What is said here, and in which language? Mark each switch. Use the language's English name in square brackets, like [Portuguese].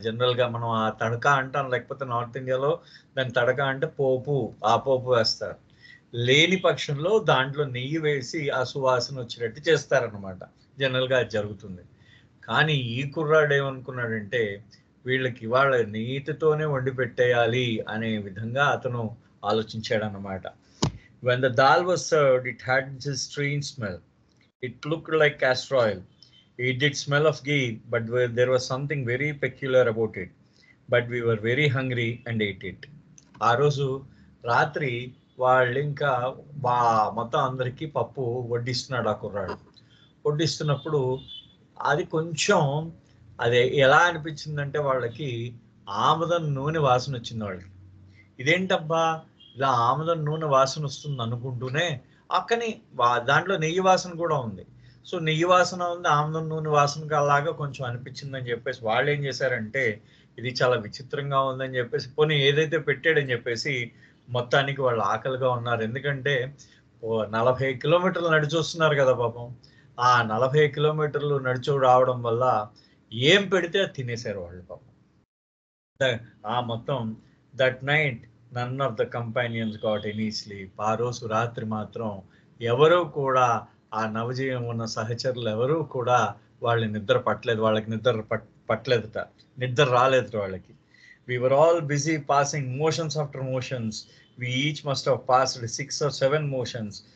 [Telugu] జనరల్గా మనం ఆ తడక అంటాం, లేకపోతే నార్త్ ఇండియాలో దాని తడక అంటే పోపు, ఆ పోపు వేస్తారు. లేని పక్షంలో దాంట్లో నెయ్యి వేసి ఆ సువాసన వచ్చేటట్టు చేస్తారనమాట. జనరల్గా అది జరుగుతుంది. కానీ ఈ కుర్రాడు ఏమనుకున్నాడంటే వీళ్ళకి ఇవాళ నెయ్యితోనే వండి పెట్టేయాలి అనే విధంగా అతను ఆలోచించాడనమాట. [English] When the dal was served, it had this strange smell. It looked like castor oil. It did smell of ghee, but there was something very peculiar about it. But we were very hungry and ate it. [Telugu] ఆ రోజు రాత్రి వాళ్ళు ఇంకా మొత్తం అందరికీ పప్పు వడ్డిస్తున్నాడు ఆ కుర్రాడు. వడ్డిస్తున్నప్పుడు అది కొంచెం అది ఎలా అనిపించిందంటే వాళ్ళకి ఆముదం నూనె వాసన వచ్చింది వాళ్ళకి. ఇదేంటబ్బా ఇలా ఆముదం నూనె వాసన వస్తుంది అనుకుంటూనే అక్కని దాంట్లో నెయ్యి వాసన కూడా ఉంది. సో నెయ్యి వాసన ఉంది, ఆముదం నూనె వాసన అలాగా కొంచెం అనిపించిందని చెప్పేసి వాళ్ళు ఏం చేశారంటే ఇది చాలా విచిత్రంగా ఉందని చెప్పేసి పోనీ ఏదైతే పెట్టాడని చెప్పేసి మొత్తానికి వాళ్ళు ఆకలిగా ఉన్నారు. ఎందుకంటే 40 కిలోమీటర్లు నడిచి వస్తున్నారు కదా పాపం. ఆ 40 కిలోమీటర్లు నడిచి రావడం వల్ల ఏం పెడితే అది తినేశారు వాళ్ళు పాపం. ఆ మొత్తం [English] That night none of the companions got any sleep. [Telugu] ఆ రోజు రాత్రి మాత్రం ఎవరూ కూడా ఆ నవజీవం ఉన్న సహచరులు ఎవరూ కూడా వాళ్ళు నిద్ర పట్టలేదు, వాళ్ళకి పట్టలేదుట, నిద్ర రాలేదు వాళ్ళకి. [English] We were all busy passing motions after motions. We each must have passed 6 or 7 motions.